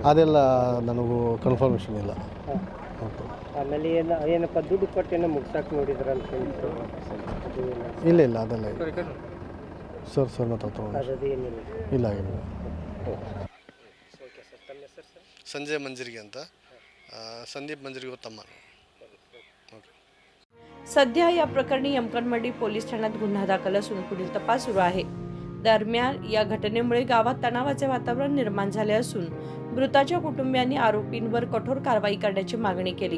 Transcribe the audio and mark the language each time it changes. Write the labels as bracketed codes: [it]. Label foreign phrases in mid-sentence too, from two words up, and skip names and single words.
[kn] ಅದೆಲ್ಲ ನನಗೂ ಕನ್ಫರ್ಮೇಷನ್ ಇಲ್ಲ. ಆಮೇಲೆ ಏನಪ್ಪ ದುಡ್ಡು ಕೊಟ್ಟೇನೋ ಮುಗ್ಸಕ್ಕೆ ನೋಡಿದ್ರ ಅಂತ? ಇಲ್ಲ ಅದೆಲ್ಲ ಸರ್ ಮಾತಾಡ್ತಾ ಏನಿಲ್ಲ. ಇಲ್ಲ ಆಗಿಲ್ಲ. ಓಕೆ ಸರ್, ತಮ್ಮ ಹೆಸರು ಸರ್? ಸಂಜಯ್ ಮಂಜರಿಗೆ ಅಂತ, संदीप मंजरी तಮ್ಮ. [mr] सध्या या प्रकरणी यमकनमंडी पोलीस ठाण्यात गुन्हा दाखल असून पुढील तपास सुरू आहे. दरम्यान या घटनेमुळे गावात तणावाचे वातावरण निर्माण झाले असून मृताच्या कुटुंबियांनी आरोपींवर कठोर कारवाई करण्याची मागणी केली.